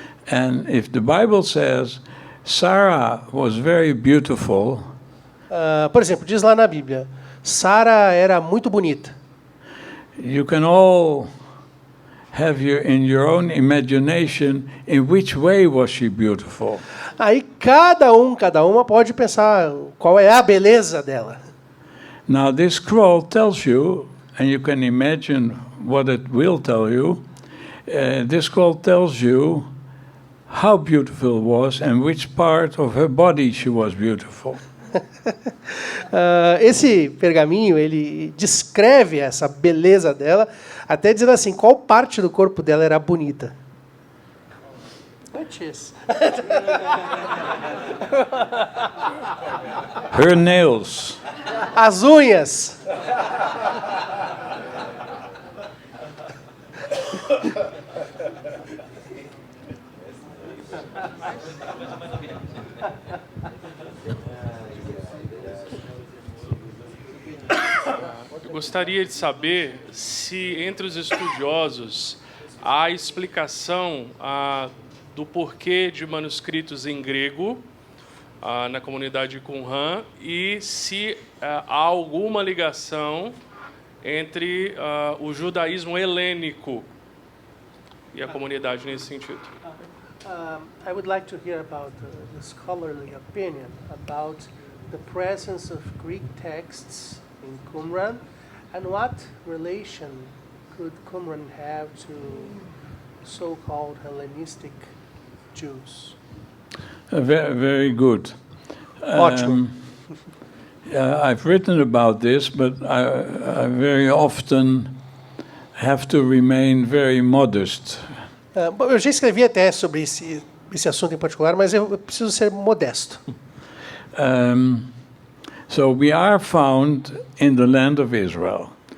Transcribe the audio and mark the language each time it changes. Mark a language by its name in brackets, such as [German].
[English] And if the Bible says Sarah was very beautiful, [Portuguese] por exemplo, diz lá na Bíblia, Sara era muito bonita. [English] You can all have in your own imagination in which way was she beautiful. [Portuguese] Aí cada uma pode pensar qual é a beleza dela. [English] Now this scroll tells you, and you can imagine what it will tell you. This scroll tells you how beautiful it was and which part of her body she was beautiful. [Portuguese] Esse pergaminho, ele descreve essa beleza dela, até dizendo assim, qual parte do corpo dela era bonita. [English] Her nails. [Portuguese] As unhas. Eu gostaria de saber se entre os estudiosos há explicação do porquê de manuscritos em grego na comunidade de Qumran e se há alguma ligação entre o judaísmo helênico e a comunidade nesse sentido. [English] I would like to hear about the scholarly opinion about the presence of Greek texts in Qumran, and what relation could Qumran have to so-called Hellenistic Jews? Very good. [Portuguese] Ótimo. [English] I've written about this, but I very often have to remain very modest. [Portuguese] Eu já escrevi até sobre esse assunto em particular, mas eu preciso ser modesto. [English] So we are found in the land of Israel.